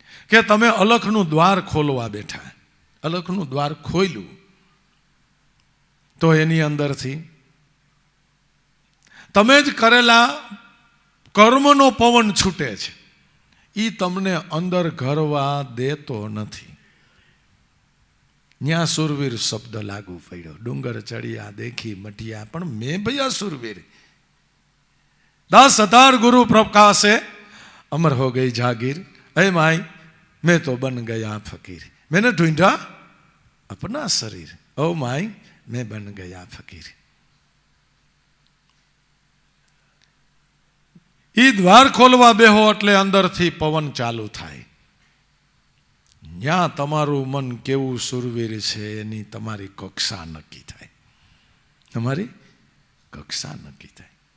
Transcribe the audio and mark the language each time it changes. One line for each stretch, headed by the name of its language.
Gujarati: કે તમે અલખનું દ્વાર ખોલવા બેઠા. અલખનું દ્વાર ખોલ્યું તો એની અંદરથી તમે જ કરેલા કર્મનો પવન છૂટે છે. એ તમને અંદર ઘરવા દેતો નથી. ન્યા સુરવીર શબ્દ લાગુ પડ્યો. ડુંગર ચડિયા દેખી મઢિયા, પણ મેં ભૈયા સુરવીર.
Hindi: 10,000 गुरु प्रकाशे अमर हो गई जागीर, ऐ माई मैं तो बन गया फकीर, मैंने ढूंढा अपना शरीर, ओ माई मैं बन गया फकीर.
Gujarati: ઈ દ્વાર ખોલવા બેહો એટલે અંદરથી પવન ચાલુ થાય. ત્યાં તમારું મન કેવું સુરવીર છે એની તમારી કક્ષા નક્કી થાય. તમારી કક્ષા નક્કી થાય.